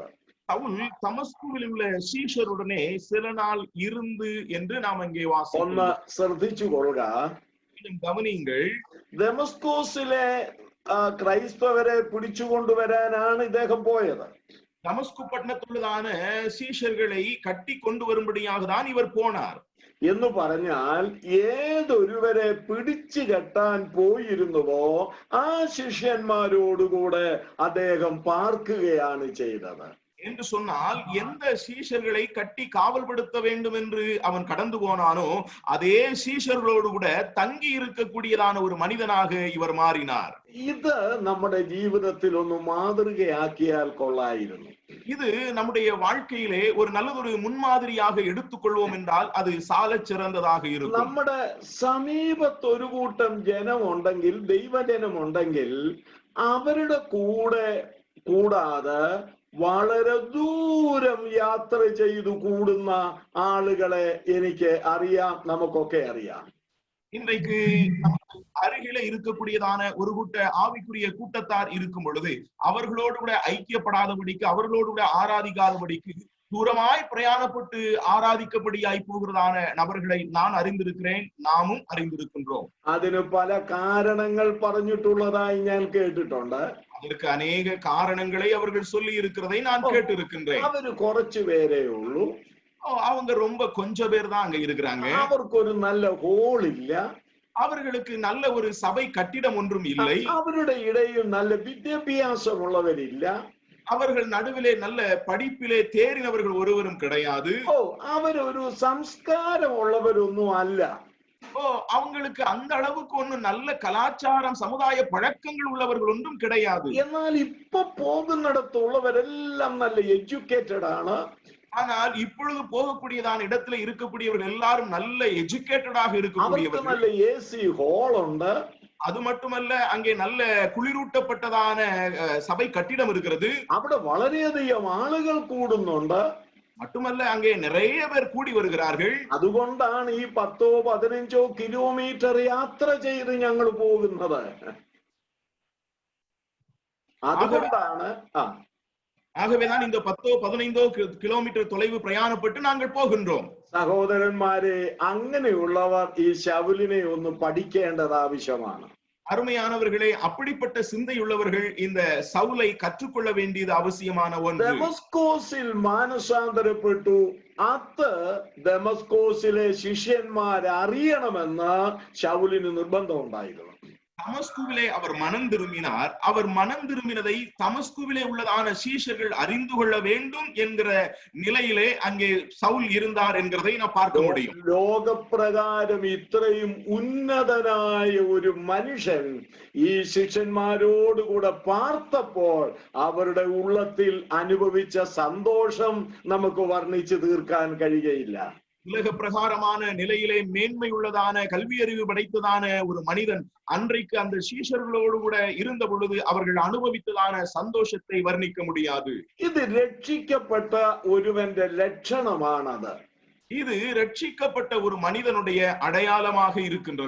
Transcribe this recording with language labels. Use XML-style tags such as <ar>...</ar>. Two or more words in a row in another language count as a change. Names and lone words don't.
<ta>பவுல் தமஸ்குவில் உள்ள சீஷருடனே சில நாள் இருந்து என்று நாம் அங்கே வாசிக்கிறோம்.</ta> <ml>ഒന്ന് ശ്രദ്ധിച്ചു കൊള്ളുക,</ml> <ta>கவனியுங்கள்,</ta> <ml>ദമസ്കോസിലെ ക്രൈസ്തവരെ പിടിച്ചുകൊണ്ടുവരാനാണ് ഇദ്ദേഹം പോയത്.</ml> <ta>தமஸ்கு பட்டணத்துள்ளதான சீஷர்களை கட்டி கொண்டு வரும்படியாக தான் இவர் போனார்.</ta> <ml>എന്ന് പറഞ്ഞാൽ ഏതൊരുവരെ പിടിച്ചു കെട്ടാൻ പോയിരുന്നുവോ ആ ശിഷ്യന്മാരോടുകൂടെ അദ്ദേഹം പാർക്കുകയാണ് ചെയ്തത്.</ml> <ta>என்று சொன்னால் எந்த சீஷர்களை கட்டி காவல்படுத்த வேண்டும் என்று அவன் கடந்து போனானோ அதே சீஷர்களோடு கூட தங்கி இருக்கக்கூடியதான ஒரு மனிதனாக இவர் மாறினார்.</ta> <ml>ഇത് നമ്മുടെ ജീവിതത്തിൽ ഒന്ന് മാതൃകയാക്കിയാൽ കൊള്ളായിരുന്നു.</ml> <ta>இது நம்முடைய வாழ்க்கையிலே ஒரு நல்லதொரு முன்மாதிரியாக எடுத்துக்கொள்வோம் என்றால் அது சாலச் சிறந்ததாக இருக்கும்.</ta> <ml>നമ്മുടെ സമീപത്ത് ഒരു കൂട്ടം ജനമുണ്ടെങ്കിൽ, ദൈവജനമുണ്ടെങ്കിൽ, അവരുടെ കൂടെ കൂടാതെ വളരെ ദൂരം യാത്ര ചെയ്തു കൂടുന്ന ആളുകളെ എനിക്ക് അറിയാം, നമുക്കൊക്കെ അറിയാം.</ml> <ta>இன்றைக்கு அருகிலே இருக்கக்கூடியதான ஒரு கூட்ட ஆவிக்குரிய கூட்டத்தார் இருக்கும் பொழுது அவர்களோடு கூட ஐக்கியப்படாதபடிக்கு, அவர்களோடு கூட ஆராதிக்காதபடிக்கு தூரமாய் பிரயாணப்பட்டு ஆராதிக்கப்படியாய் போகிறதான நபர்களை நான் அறிந்திருக்கிறேன், நாமும் அறிந்திருக்கின்றோம்.</ta> <ml>അതിന് പല കാരണങ്ങൾ പറഞ്ഞിട്ടുള്ളതായി ഞാൻ കേട്ടിട്ടുണ്ട്.</ml> <ta>அதற்கு அநேக காரணங்களை அவர்கள் சொல்லி இருக்கிறதை நான் கேட்டிருக்கின்றேன்.</ta> <ml>അവര് കുറച്ചു പേരേ ഉള്ളൂ,</ml> <ta>அவங்க ரொம்ப கொஞ்சம் பேர் தான் அங்க இருக்கிறாங்க,</ta> <ml>അവർക്കൊരു നല്ല ഹോൾ ഇല്ല,</ml> <ta>அவர்களுக்கு நல்ல ஒரு சபை கட்டிடம் ஒன்றும் இல்லை,</ta> <ml>അവരുടെ ഇടയിൽ നല്ല വിദ്യാഭ്യാസമുള്ളവരില്ല,</ml> <ta>அவர்கள் நடுவிலே நல்ல படிப்பிலே தேறினவர்கள் ஒருவரும் கிடையாது,</ta> <ml>അവരൊരു സംസ്കാരമുള്ളവരൊന്നും അല്ല.</ml> <ta>அவங்களுக்கு அந்த அளவுக்கு ஒன்றும் நல்ல கலாச்சாரம் சமுதாய பழக்கங்கள் உள்ளவர்கள் ஒன்றும் கிடையாது.</ta> <ml>എന്നാൽ ഇപ്പൊ പോകുന്നിടത്തുള്ളവരെല്ലാം നല്ല എഡ്യൂക്കേറ്റഡ് ആണ്.</ml> <ta>ஆனால் இப்பொழுது போகக்கூடியதான இடத்துல இருக்கக்கூடியவர்கள் எல்லாரும் நல்ல எஜுகேட்டடாக இருக்கக்கூடியவர்கள். நல்ல</ta> <en>AC hall</en> <ta>உண்டு. அது மட்டுமல்ல, அங்கே நல்ல குளிரூட்டப்பட்டதான சபை கட்டிடம் இருக்கிறது.</ta> <ml>അവിടെ വളരെയധികം ആളുകൾ കൂടുന്നുണ്ട്.</ml> <ta>மட்டுமல்ல, அங்கே நிறைய பேர் கூடி வருகிறார்கள்.</ta> <ml>അതുകൊണ്ടാണ് ഈ 10-15 കിലോമീറ്റർ യാത്ര ചെയ്ത് ഞങ്ങൾ പോകുന്നത്. അതുകൊണ്ടാണ്</ml> <ta>ஆகவேதான் இந்த 10-15 கிலோமீட்டர் தொலைவு பிரயாணப்பட்டு நாங்கள் போகின்றோம்.</ta> <ml>സഹോദരന്മാരെ, അങ്ങനെയുള്ളവർ ഈ ശൗലിനെ ഒന്ന് പഠിക്കേണ്ടത് ആവശ്യമാണ്.</ml> <ta>அருமையானவர்களே, அப்படிப்பட்ட சிந்தையுள்ளவர்கள் இந்த சவுலை கற்றுக்கொள்ள வேண்டியது அவசியமான ஒன்று.</ta> <ml>ദമസ്കോസിൽ മാനസാന്തരപ്പെട്ടു. അത് ദമസ്കോസിലെ ശിഷ്യന്മാർ അറിയണമെന്ന് ശൗലിന് നിർബന്ധം ഉണ്ടായിരുന്നു.</ml> <ta>தமஸ்குவிலே அவர் மனம் திரும்பினார். அவர் மனம் திரும்பினதை தமஸ்குவிலே உள்ளதான சீஷர்கள் அறிந்து கொள்ள வேண்டும் என்கிற நிலையிலே அங்கே சவுல் இருந்தார் என்கிறதை நான் பார்க்க முடியும்.</ta> <ml>ലോകപ്രകാരം ഇത്രയും ഉന്നതനായ ഒരു മനുഷ്യൻ ഈ ശിഷ്യന്മാരോടുകൂടെ പാർത്തപ്പോൾ അവരുടെ ഉള്ളത്തിൽ അനുഭവിച്ച സന്തോഷം നമുക്ക് വർണ്ണിച്ചു തീർക്കാൻ കഴിയുകയില്ല.</ml> <ta>உலக பிரகாரமான நிலையிலே மேன்மை உள்ளதான கல்வி அறிவு படைத்ததான ஒரு மனிதன் அன்றைக்கு அந்த சீஷர்களோடு கூட இருந்த பொழுது அவர்கள் அனுபவித்ததான சந்தோஷத்தை வர்ணிக்க முடியாது. இது ரட்சிக்கப்பட்ட ஒருவന്റെ லட்சணமானது. இது ரட்சிக்கப்பட்ட ஒரு மனிதனுடைய அடையாளமாக இருக்கின்றது.</ta>